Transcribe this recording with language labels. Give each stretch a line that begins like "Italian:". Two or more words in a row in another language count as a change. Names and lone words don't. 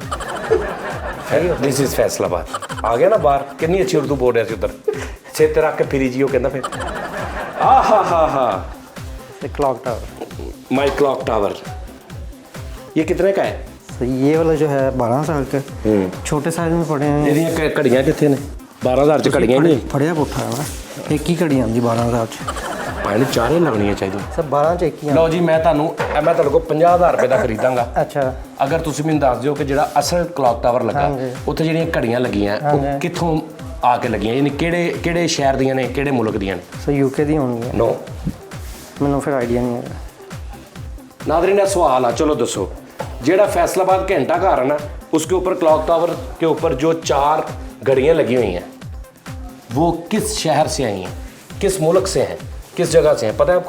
English: This is Faisalabad.
Urdu: آ گیا نا باہر، کتنی اچھی اردو بول رہا ہے ادھر.
Punjabi: ਸਿਰ ਤੇ ਰੱਖ ਕੇ ਫਿਰੀ ਜੀਓ ਕਹਿਣਾ ਫਿਰ। आ हा
English: Clock tower. My clock tower.
Urdu: یہ کتنے کا ہے? تو یہ والا جو ہے 12 سال کا، چھوٹے سائز میں پڑے ہیں.
Punjabi: ਇਹਦੀਆਂ ਘੜੀਆਂ ਕਿੱਥੇ ਨੇ? 12000 ਚ ਘੜੀਆਂ ਨਹੀਂ ਫੜਿਆ ਪੁੱਠਾ ਹੈ ਇੱਕ ਹੀ ਘੜੀ ਆਂਦੀ 12,000 ਚ। ਭਾਵੇਂ ਚਾਰੇ ਲੱਗਣੀਆਂ ਚਾਹੀਦੀਆਂ। ਸਭ 12 ਚ ਇੱਕ ਹੀ ਲਓ ਜੀ ਮੈਂ ਤੁਹਾਨੂੰ ਤੁਹਾਡੇ ਕੋਲ 50,000 ਰੁਪਏ ਦਾ ਖਰੀਦਾਂਗਾ।
Urdu: अच्छा
Punjabi: ਅਗਰ ਤੁਸੀਂ ਮੈਨੂੰ ਦੱਸ ਦਿਓ ਕਿ ਜਿਹੜਾ ਅਸਲ ਕਲੌਕ ਟਾਵਰ ਲੱਗਾ ਹਾਂਜੀ। ਉੱਥੇ ਜਿਹੜੀਆਂ ਘੜੀਆਂ ਲੱਗੀਆਂ ਉਹ ਹਾਂਜੀ। ਕਿੱਥੋਂ ਆ ਕੇ ਲੱਗੀਆਂ, ਯਾਨੀ ਕਿਹੜੇ ਸ਼ਹਿਰ ਦੀਆਂ ਨੇ, ਕਿਹੜੇ ਮੁਲਕ ਦੀਆਂ ਨੇ? ਸਰ ਯੂਕੇ ਦੀ ਹੋਂਗੀ,
English: ਨੋ
Urdu: میں نے پھر آئیڈیا نہیں ہے.
Punjabi: ਨਾਦਰੀਨ ਸਵਾਲ ਆ, ਚਲੋ ਦੱਸੋ ਜਿਹੜਾ ਫ਼ੈਸਲਾਬਾਦ ਘੰਟਾ ਘਰ ਹੈ ਨਾ
Urdu: اس کے اوپر کلاک ٹاور کے اوپر جو 4 گھڑیاں لگی ہوئی ہیں وہ کس شہر سے آئی ہیں، کس ملک سے ہیں، کس جگہ سے ہیں، پتا ہے آپ کو?